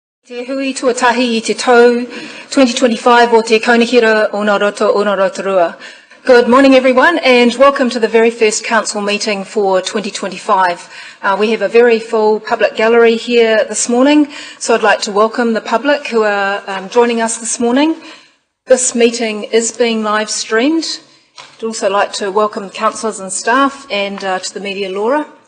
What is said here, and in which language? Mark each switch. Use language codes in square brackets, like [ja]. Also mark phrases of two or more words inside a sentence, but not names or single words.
[mi] Te hui tuatahi I te tau 2025 o te kaunihira o ngā roto o ngā Rotorua. [en] Good morning everyone and welcome to the very first council meeting for 2025. We have a very full public gallery here this morning, so I'd like to welcome the public who are joining us this morning. This meeting is being live streamed. I'd also like to welcome councillors and staff and to the media Laura.